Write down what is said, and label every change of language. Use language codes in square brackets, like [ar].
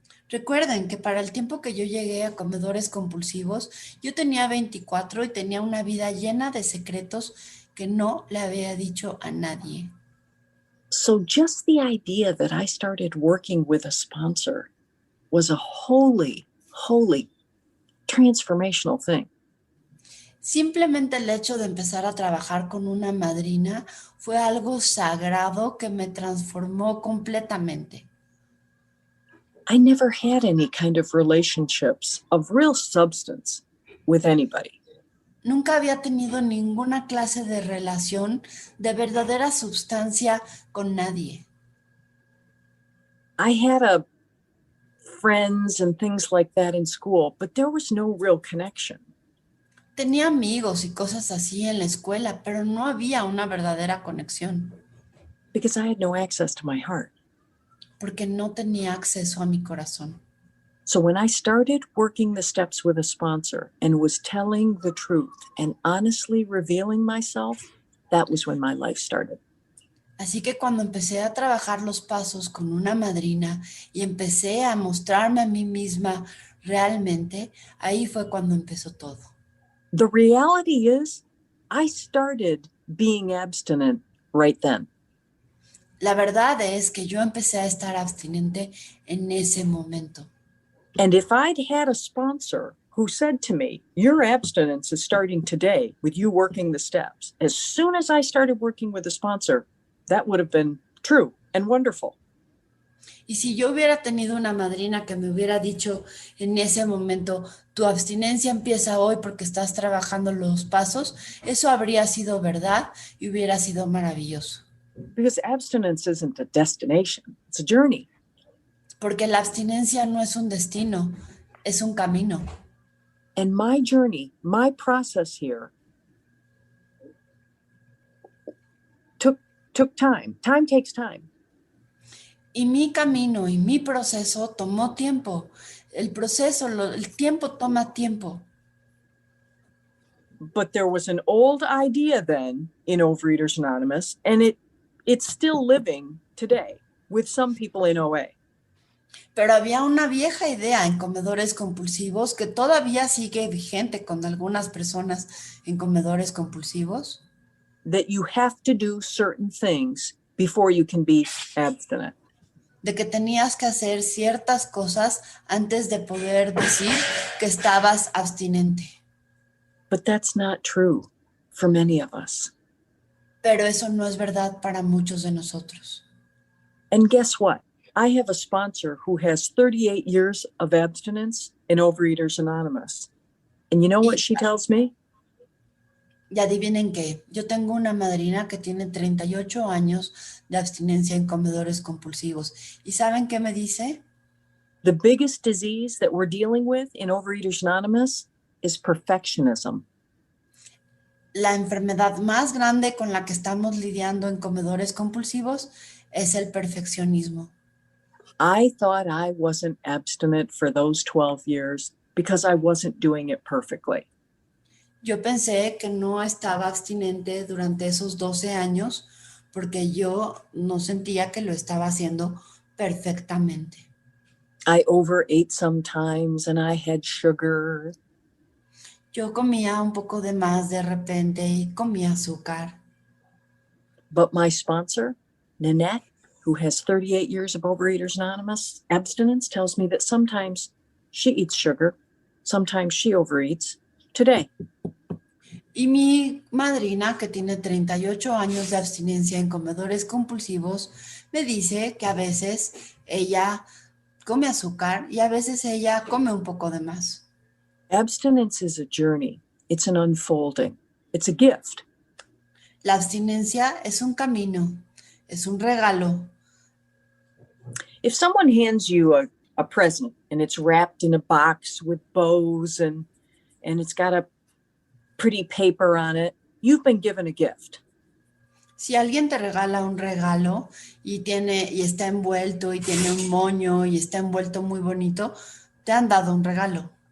[es] Recuerden que para el tiempo que yo llegué a comedores compulsivos, yo tenía 24 y tenía una vida llena de secretos que no le había dicho a nadie. [en] So just the idea that I started working with a sponsor was a holy transformational thing. [es] Simplemente el hecho de empezar a trabajar con una madrina fue algo sagrado que me transformó completamente. [en] I never had any kind of relationships of real substance with anybody. [es] Nunca había tenido ninguna clase de relación de verdadera sustancia con nadie. [en] I had friends and things like that in school, but there was no real connection. [es] Tenía amigos y cosas así en la escuela, pero no había una verdadera conexión. [en] Because I had no access to my heart. [es] Porque no tenía acceso a mi corazón. [en] So when I started working the steps with a sponsor and was telling the truth and honestly revealing myself, that was when my life started. [es] Así que cuando empecé a trabajar los pasos con una madrina y empecé a mostrarme a mí misma realmente, ahí fue cuando empezó todo. [en] The reality is, I started being abstinent right then. [es] La verdad es que yo empecé a estar abstinente en ese momento. [en] And if I'd had a sponsor who said to me, your abstinence is starting today with you working the steps, as soon as I started working with a sponsor, that would have been true and wonderful. [es] Y si yo hubiera tenido una madrina que me hubiera dicho en ese momento, tu abstinencia empieza hoy porque estás trabajando los pasos, eso habría sido verdad y hubiera sido maravilloso. [en] Because abstinence isn't a destination, it's a journey. [es] Porque la abstinencia no es un destino, es un camino. [en] And my journey, my process here took time. Time takes time. [es] Y mi camino y mi proceso tomó tiempo. El tiempo toma tiempo. [en] But there was an old idea then in Overeaters Anonymous, and it's still living today with some people in OA. [es] Pero había una vieja idea en comedores compulsivos que todavía sigue vigente con algunas personas en comedores compulsivos. [en] That you have to do certain things before you can be abstinent. [es] De que tenías que hacer ciertas cosas antes de poder decir que estabas abstinente. [en] But that's not true for many of us. [es] Pero eso no es verdad para muchos de nosotros. [en] And guess what? I have a sponsor who has 38 years of abstinence in Overeaters Anonymous. And you know what she tells me? [es] Y adivinen qué, yo tengo una madrina que tiene 38 años de abstinencia en comedores compulsivos. ¿Y saben qué me dice? [en] The biggest disease that we're dealing with in Overeaters Anonymous is perfectionism. [es] La enfermedad más grande con la que estamos lidiando en comedores compulsivos es el perfeccionismo. [en] I thought I wasn't abstinent for those 12 years because I wasn't doing it perfectly. [es] Yo pensé que no estaba abstinente durante esos 12 años porque yo no sentía que lo estaba haciendo perfectamente. [en] I overate sometimes and I had sugar. [es] Yo comía un poco de más de repente y comía azúcar. [en] But my sponsor, Nanette, who has 38 years of Overeaters Anonymous abstinence, tells me that sometimes she eats sugar, sometimes she overeats. Today, [es] Y mi madrina, que tiene 38 años de abstinencia en comedores compulsivos, me dice que a veces ella come azúcar y a veces ella come un poco de más. [en] abstinence is a journey. It's an unfolding. It's a gift. [es] La abstinencia es un camino, es un regalo. [en] If someone hands you a present and it's wrapped in a box with bows and it's got a pretty paper on it, you've been given a gift. [es] Si alguien te regala un regalo y está envuelto y tiene un moño y está envuelto muy bonito, te han dado un regalo.